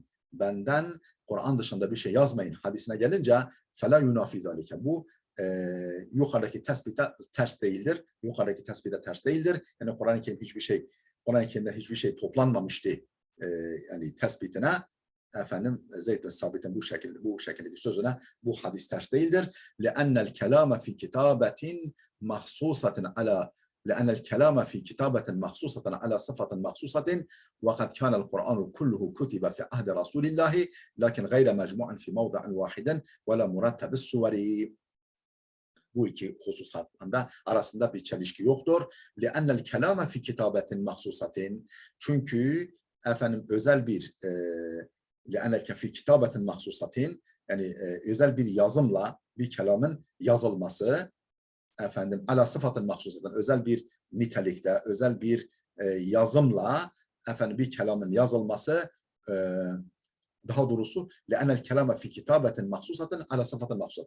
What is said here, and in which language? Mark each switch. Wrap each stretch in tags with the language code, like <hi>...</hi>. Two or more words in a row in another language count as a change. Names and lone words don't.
<tr>Benden Kur'an dışında bir şey yazmayın hadisine gelince</tr> <ar>فلا ينافي ذلك.</ar> <tr>Bu yukarıdaki tespite ters değildir. Yukarıdaki tespite ters değildir. Yani Kur'an-ı Kerim'de hiçbir şey toplanmamıştı. Yani tespitine Zeyd bin Sabit'in bu şekildeki sözüne bu hadis ters değildir.</tr> <ar>لأن الكلام في كتابة مخصوصة على لأن الكلام في كتابة مخصوصة على صفة مخصوصة وقد كان القرآن كله كتب في عهد رسول الله لكن غير مجموع في موضع واحد ولا مرتب السور.</ar> <tr>Bu iki husus arasında bir çelişki yoktur.</tr> <ar>لأن الكلام في كتابة مخصوصة.</ar> <tr>Çünkü özel bir</tr> <ar>لأن في كتابة مخصوصة,</ar> <tr>yani özel bir yazımla bir kelamın yazılması efendim</tr> <ar>على صفة مخصوصة</ar> <tr>özel bir nitelikte, özel bir yazımla efendim bir kelamın yazılması daha doğrusu</tr> <ar>لأن الكلام في كتابة مخصوصة على صفة مخصوصة.</ar>